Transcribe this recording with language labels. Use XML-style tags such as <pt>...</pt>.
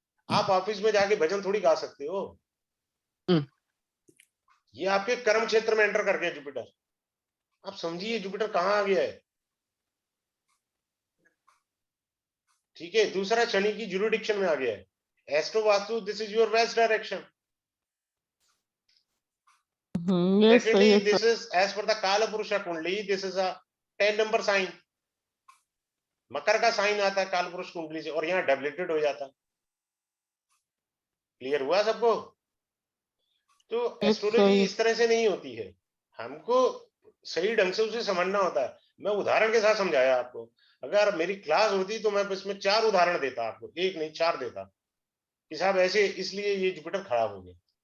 <hi>आप ऑफिस में जाके भजन थोड़ी गा सकते हो, ये आपके कर्म क्षेत्र में एंटर कर गया जुपिटर। आप समझिए जुपिटर कहां आ गया है। ठीक है, दूसरा शनि की जुरिडिक्शन में आ गया है।</hi> <en>Astro Vastu, this is your west direction. Secondly, this is as per the Kala Purusha Kundali, this is a 10 number sign.</en> <hi>मकर का साइन आता है काल पुरुष कुंडली से, और यहाँ डबलेटेड हो जाता। क्लियर हुआ सबको? तो एस्ट्रोलॉजी इस तरह से नहीं होती है, हमको सही ढंग से उसे समझना होता है। मैं उदाहरण के साथ समझाया आपको। अगर मेरी क्लास होती तो मैं इसमें 4 उदाहरण देता आपको, 1 नहीं 4 देता कि साहब ऐसे इसलिए ये जुपिटर खराब हो गया।</hi>